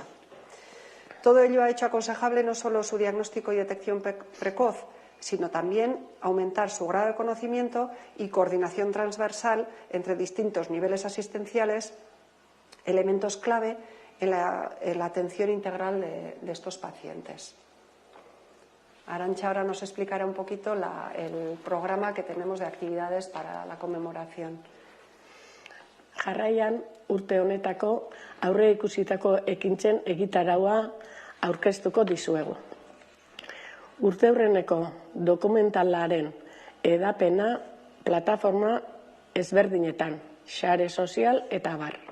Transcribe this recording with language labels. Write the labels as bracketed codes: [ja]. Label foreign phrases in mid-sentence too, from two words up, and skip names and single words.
[es] Todo ello ha hecho aconsejable no solo su diagnóstico y detección precoz, sino también aumentar su grado de conocimiento y coordinación transversal entre distintos niveles asistenciales, elementos clave en la atención integral de estos pacientes. Arantxa ahora nos explicará un poquito el programa que tenemos de actividades para la conmemoración. [eu] Jarraian, urte honetako aurre ikusitako ekintzen egitaraua aurkeztuko dizuegu. Urteurreneko dokumentalaren edapena plataforma ezberdinetan, sare sozial eta bar.